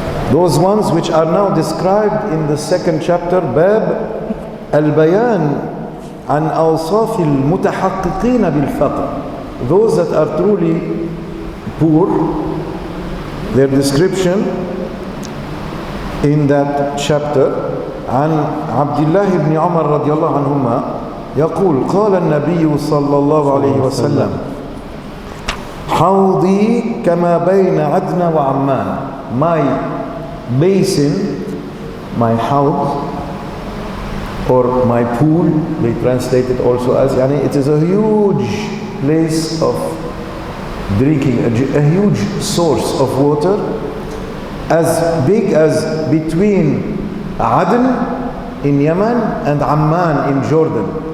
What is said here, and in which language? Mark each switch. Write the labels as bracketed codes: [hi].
[en] Those ones which are now described in the 2nd chapter, Bab al-Bayan an awsaf al-mutahaqqiqin bil-faqr. Those that are truly poor, their description in that chapter. [ar] عن عبد الله بن عمر رضي الله عنهما يقول قال النبي صلى الله عليه وسلم حوضي كما بين عدن وعمان. [en] My basin, my house, or my pool, they translate it also as, it is a huge place of drinking, a huge source of water, as big as between Aden in Yemen and Amman in Jordan.